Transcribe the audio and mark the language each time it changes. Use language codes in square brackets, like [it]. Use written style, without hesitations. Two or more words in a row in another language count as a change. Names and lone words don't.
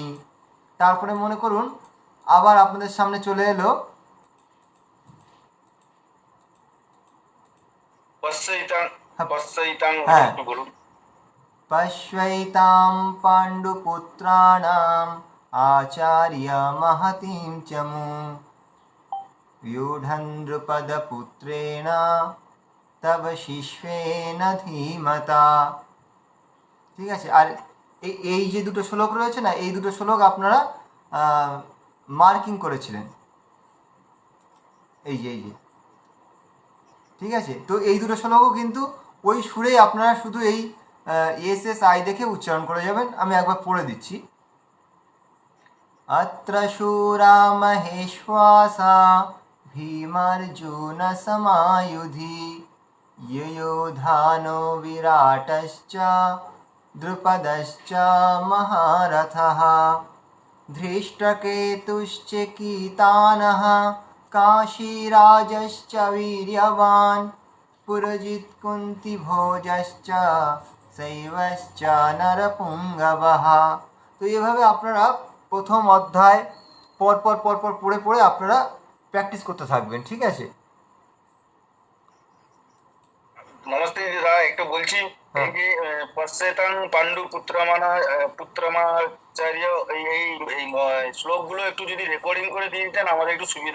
[bn] তারপরে মনে করুন আবার আপনাদের সামনে চলে এলো হ্যাঁ, [sa] পশ্যৈতাম পাণ্ডুপুত্রাণাম আচার্য মহতিম চমু व्यूढं नृपदपुत्रेण तव শিষ্যেন ধীমতা। [bn] ঠিক আছে, আর এই যে দুটো শ্লোক রয়েছে না, এই দুটো শ্লোক আপনারা মার্কিং করেছিলেন, এই যে ঠিক আছে, তো এই দুটো শ্লোকও কিন্তু ওই সুরেই আপনারা শুধু এই এস এস আই দেখে উচ্চারণ করে যাবেন। আমি একবার পড়ে দিচ্ছি। [sa] अत्र शूरा महेश्वासा भीमार्जुन समायुधि युयुधानो विराटश्च द्रुपदश्च महारथः धृष्टकेतुश्च कीतानः काशीराजश्च वीर्यवान् पुरजित्कुन्तिभोजश्च शैवश्च नरपुङ्गवः। [bn] তো এইভাবে আপনারা প্রথম অধ্যায় পরপর পড়ে পড়ে আপনারা প্র্যাকটিস করতে থাকবেন, ঠিক আছে? নমস্তে দিদা, একটু বলছি এই যে [sa] পশ্চেতাং পাণ্ডু পুত্রমাচার্য [bn] এই এই এই শ্লোকগুলো একটু যদি রেকর্ডিং করে দিয়ে দিতেন আমাদের একটু সুবিধা